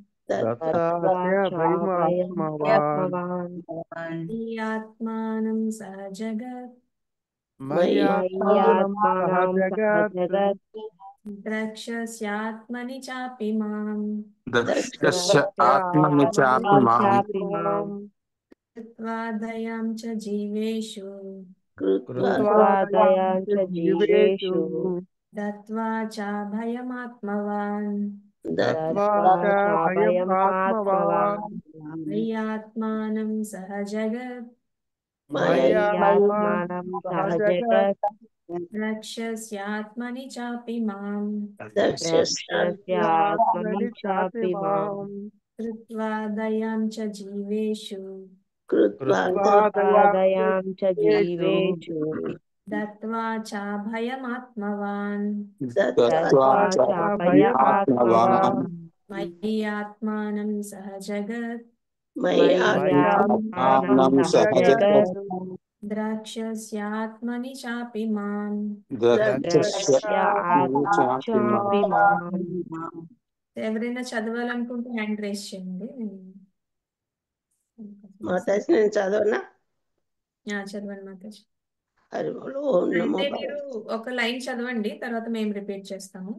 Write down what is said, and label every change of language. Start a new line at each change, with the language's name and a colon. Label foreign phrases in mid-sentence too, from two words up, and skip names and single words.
Sanskrit: భయమాత్మవాన్ ఆత్మానం సహ జగత్ మయ్యాత్మానం సహజగత్ ద్రక్ష్యస్యాత్మని చాపి మాం. దక్షస్య ఆత్మని చాపి మాం. చాపి మాం. कृत्वा दयां च जीवेषु కృత్వా కృత్వా దయాం చ జీవేషు दत्त्वा चाभयमात्मवान् దత్వా చాభయమాత్మవాన్ मय्यात्मानं सह जगत् మయ్యాత్మానం సహ జగత్ रक्षस्यात्मनि चापि माम् ద్రక్ష్యస్యాత్మని చాపి మాం कृत्वा दयां च जीवेषु కృత్వా కృత్వా దయాం చ జీవేషు दत्त्वा चाभयमात्मवान् దత్వా చాభయమాత్మవాన్ मय्यात्मानं सह जगत् మయ్యాత్మానం సహ జగత్ द्रक्ष्यस्यात्मनि चापि माम् ద్రక్ష్యాత్మని మాం
Telugu: ఎవరైనా చదవాలనుకుంటే
English: hand raise
Telugu: చేయండి. మాతాజీ నేను చదవనా? చదవండి మాతాజీ.
Sanskrit: హరి బోల్. ఓం నమో
Telugu: అయితే మీరు ఒక లైన్ చదవండి, తర్వాత మేము రిపీట్ చేస్తాము.